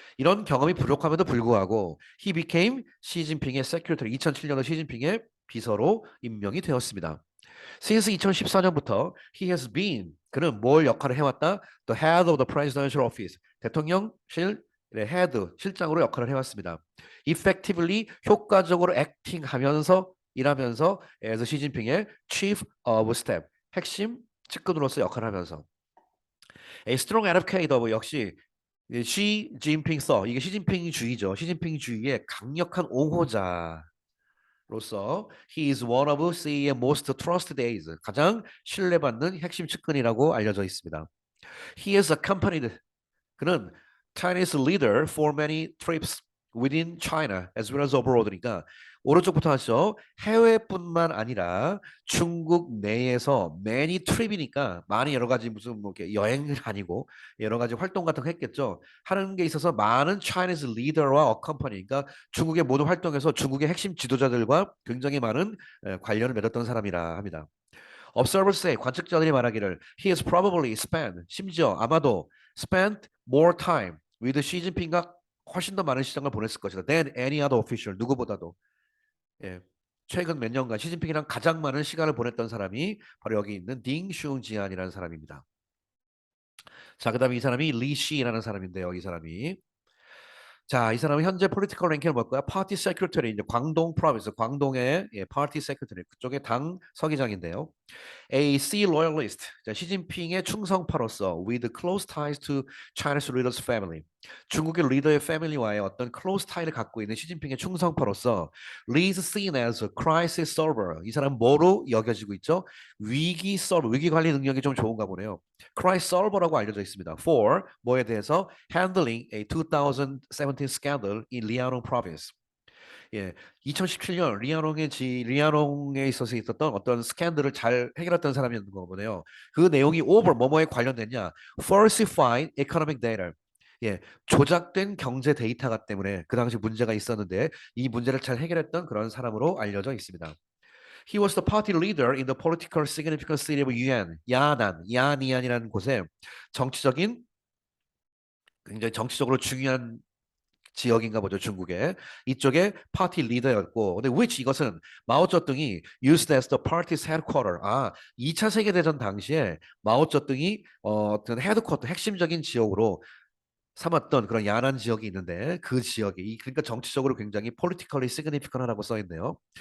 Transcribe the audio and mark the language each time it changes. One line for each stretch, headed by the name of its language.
Korean: 이런 경험이 부족함에도 불구하고
English: he became
Korean: 시진핑의 secretary 2007년도 시진핑의 비서로 임명이 되었습니다. Since 2014년부터
English: he has been
Korean: 그는 뭘 역할을 해왔다?
English: The head of the presidential office
Korean: 대통령실 헤드 실장으로 역할을 해왔습니다. Effectively 효과적으로 acting하면서 일하면서 as 시진핑의 chief of staff 핵심 측근으로서 역할을 하면서
English: A strong advocate of
Korean: 역시 시진핑 써 이게 시진핑 주의죠. 시진핑 주의의 강력한 옹호자. 로서 he is one of CE의
English: most trusted aides
Korean: 가장 신뢰받는 핵심 측근이라고 알려져 있습니다.
English: He is accompanied 그는 Chinese leader for many trips within China as well as abroad니까
Korean: 오른쪽부터 하죠. 해외뿐만 아니라 중국 내에서 many trip이니까 많이 여러 가지 무슨 뭐 이렇게 여행은 아니고 여러 가지 활동 같은 거 했겠죠. 하는 게 있어서 많은 Chinese leader와 accompany 그러니까 중국의 모든 활동에서 중국의 핵심 지도자들과 굉장히 많은 관련을 맺었던 사람이라 합니다.
English: Observers say
Korean: 관측자들이 말하기를
English: he has probably spent 심지어 아마도 spent more time with
Korean: 시진핑과 훨씬 더 많은 시간을 보냈을 것이다.
English: than any other official
Korean: 누구보다도 예. 최근 몇 년간 시진핑이랑 가장 많은 시간을 보냈던 사람이 바로 여기 있는 딩 슝지안이라는 사람입니다. 자, 그다음에 이 사람이 리 시라는 사람인데요. 이 사람이 자, 이 사람은 현재 폴리티컬 랭킹을 볼 거야. 파티 세크리터리 이제 광동 프로빈스 광동의 예, 파티 세크리터리 그쪽의 당 서기장인데요.
English: A C loyalist,
Korean: 자, 시진핑의 충성파로서
English: with close ties to China's leader's family.
Korean: 중국의 리더의 패밀리와의 어떤 close tie를 갖고 있는 시진핑의 충성파로서
English: Lee is seen as a crisis solver.
Korean: 이 사람 뭐로 여겨지고 있죠? 위기 solver, 위기 관리 능력이 좀 좋은가 보네요. crisis solver라고 알려져 있습니다.
English: For 뭐에 대해서 handling a 2017 scandal in Liaoning province.
Korean: 예, 2017년 리아롱에 있어서 있었던 어떤 스캔들을 잘 해결했던 사람이었는 거 보네요. 그 내용이 over 뭐뭐에 관련됐냐?
English: Falsified economic data.
Korean: 예, 조작된 경제 데이터가 때문에 그 당시 문제가 있었는데 이 문제를 잘 해결했던 그런 사람으로 알려져 있습니다.
English: He was the party leader in the political significant city of Yuan,
Korean: 야니안이라는 곳에 정치적인 굉장히 정치적으로 중요한 지역인가 보죠, 중국에. 이쪽에 파티 리더였고, 근데 which 이것은 마오쩌둥이
English: used as the party's headquarter.
Korean: 아, 2차 세계대전 당시에 마오쩌둥이 어떤 헤드쿼터, 핵심적인 지역으로 삼았던 그런 야난 지역이 있는데 그 지역이 그러니까 정치적으로 굉장히 politically significant하다고 써 있네요.